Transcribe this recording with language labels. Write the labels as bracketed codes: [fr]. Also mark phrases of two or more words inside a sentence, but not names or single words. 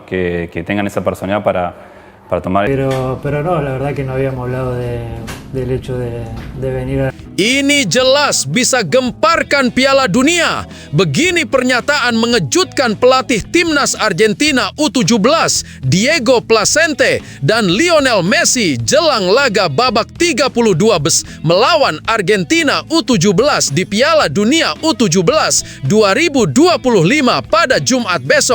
[es] que tengan esa personalidad para tomar. Pero no, la verdad que no habíamos hablado del hecho de venir a... [id] Ini jelas bisa gemparkan Piala Dunia. Begini pernyataan mengejutkan pelatih timnas Argentina U17 Diego Placente dan Lionel Messi jelang laga babak 32 melawan Argentina U17 di Piala Dunia U17 2025 pada Jumat besok.